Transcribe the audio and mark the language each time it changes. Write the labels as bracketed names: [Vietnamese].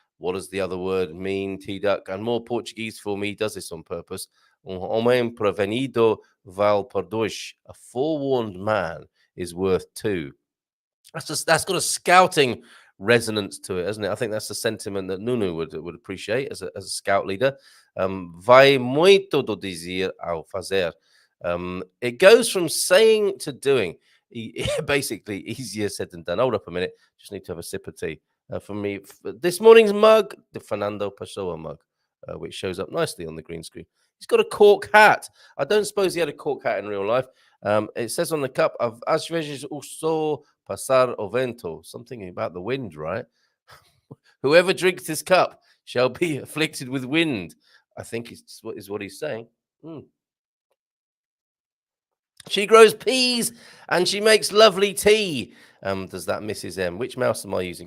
[English] What does the other word mean, T-Duck? And more Portuguese for me does this on purpose. [Portuguese] Homem prevenido val por dois. [English] A forewarned man is worth two. That's got a scouting resonance to it, hasn't it? I think that's the sentiment that Nuno would appreciate as a scout leader. [Portuguese] Vai muito do dizer ao fazer. [English] It goes from saying to doing. Basically, easier said than done. Hold up a minute. Just need to have a sip of tea. For me, this morning's mug, the Fernando Pessoa mug, which shows up nicely on the green screen. He's got a cork hat. I don't suppose he had a cork hat in real life. It says on the cup, [Portuguese] às vezes o sol passar o vento. [English] Something about the wind, right? Whoever drinks this cup shall be afflicted with wind. I think is what he's saying. She grows peas and she makes lovely tea. Does that Mrs. M? Which mouse am I using?